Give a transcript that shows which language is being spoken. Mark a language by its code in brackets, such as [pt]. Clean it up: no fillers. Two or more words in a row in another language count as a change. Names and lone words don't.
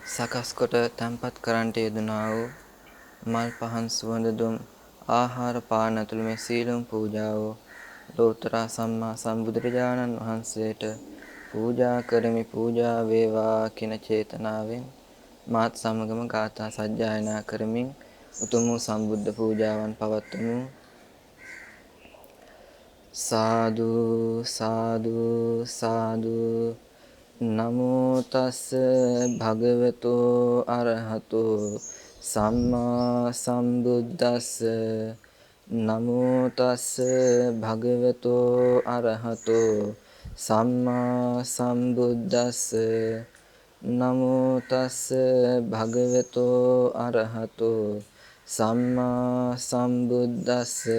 [si] සකස් කොට තැන්පත් කරන්නට යෙදුනා වූ මල් පහන් සුවඳ දුම් ආහාර පාන ඇතුළු මේ සීලම් පූජාව ලෝතර සම්මා සම්බුදුරජාණන් වහන්සේට පූජා කරමි පූජා වේවා කියන චේතනාවෙන් මාත් සමගම ගාථා සජ්ජායනා කරමින් උතුම් වූ සම්බුද්ධ පූජාවන් පවත්වමු. [pi] සාදු සාදු සාදු නමෝ තස්ස භගවතෝ අරහතෝ සම්මා සම්බුද්දස්ස නමෝ තස්ස භගවතෝ අරහතෝ සම්මා සම්බුද්දස්ස නමෝ තස්ස භගවතෝ අරහතෝ සම්මා සම්බුද්දස්ස